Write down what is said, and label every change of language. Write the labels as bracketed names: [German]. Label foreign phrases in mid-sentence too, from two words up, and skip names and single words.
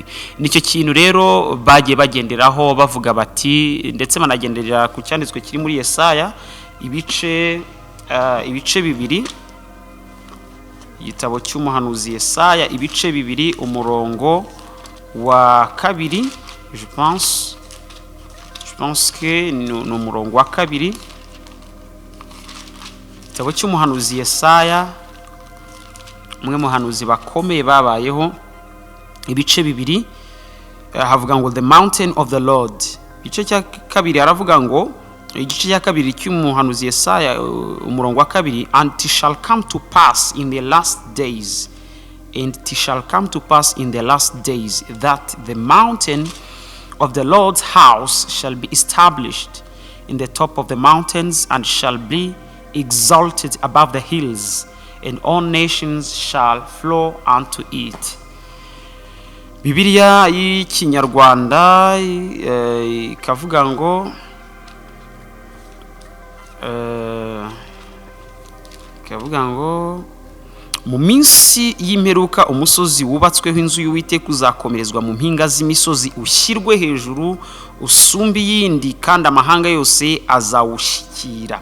[Kinyarwanda] Nicyo kintu rero bagiye bagenderaho bavuga bati, ndetse banagenderera ku cyanditswe kiri muri Yesaya ibice 2, igitabo cy'umuhanuzi Yesaya ibice 2 umurongo wa 2, je [French] pense que [Kinyarwanda] ni umurongo wa 2, igitabo cy'umuhanuzi Yesaya, umwe muhanuzi bakomeye babayeho, ibice 2 havuga ngo [English] the mountain of the Lord. [Kinyarwanda] Igice cya 2 aravuga ngo, igice cya 2 cy'umuhanuzi Yesaya umurongo wa 2, [English] and it shall come to pass in the last days, and it shall come to pass in the last days that the mountain of the Lord's house shall be established in the top of the mountains and shall be exalted above the hills, and all nations shall flow unto it. [Kinyarwanda] Bibiliya y'ikinyarwanda ikavuga ngo mu minsi y'imperuka umusozi wubatsweho inzu y'Uwiteka uzakomerezwa mu mpinga z'imisozi, ushyirwe hejuru usumba iyindi, kandi amahanga yose azawushikira.